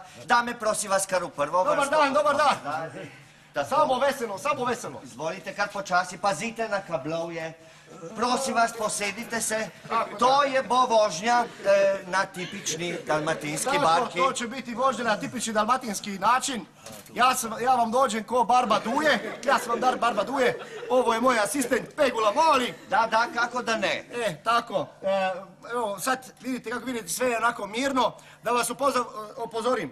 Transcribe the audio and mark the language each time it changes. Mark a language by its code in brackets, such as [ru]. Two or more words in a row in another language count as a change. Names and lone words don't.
[sl] Dame, prosim vas kar v prvo vrsto. [hr] Dobar dan. Samo veselo. [sl] Izvolite kar počasi, pazite na kablovje. Prosim vas, posedite se. To je bo vožnja na tipični dalmatinski barki. [hr] To će biti vožnja na tipični dalmatinski način. Ja vam dođem ko Barba Duje, ja sam vam dar Barba Duje, ovo je moj asistent Pegula Moli. Da, kako da ne. Tako. Evo, sad vidite kako vidite sve je onako mirno, da vas upozorim.